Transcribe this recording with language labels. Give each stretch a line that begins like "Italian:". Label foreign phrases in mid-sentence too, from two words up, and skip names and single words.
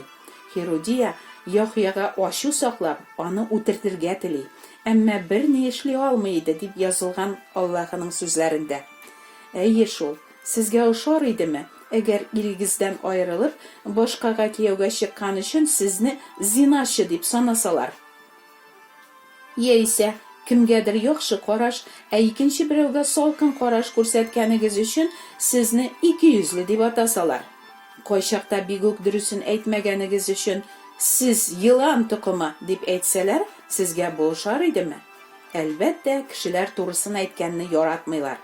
Tatar: Херодия Яхьяга ачу саклап, аны үтертергә тели, әмма бер ни эшли алмый иде, дип язылган Аллаһының сүзләрендә. Әйе шул, сезгә ошар идеме, әгәр ирегездән аерылып, башкага кияүгә чыккан өчен сезне зиначы дип санасалар?
Uzbek: Яисә Kimgadir yaxshi qarash, ikkinchi birovga salqin qarash ko'rsatganingiz uchun sizni ikiyuzli deb atasalar. Qo'shiqda biguk durusin aytmaganingiz uchun siz yılan tuqumi deb aytsalar, sizga bo'shar edimi? Albatta, kishilar to'g'risini aytganni yoratmaylar.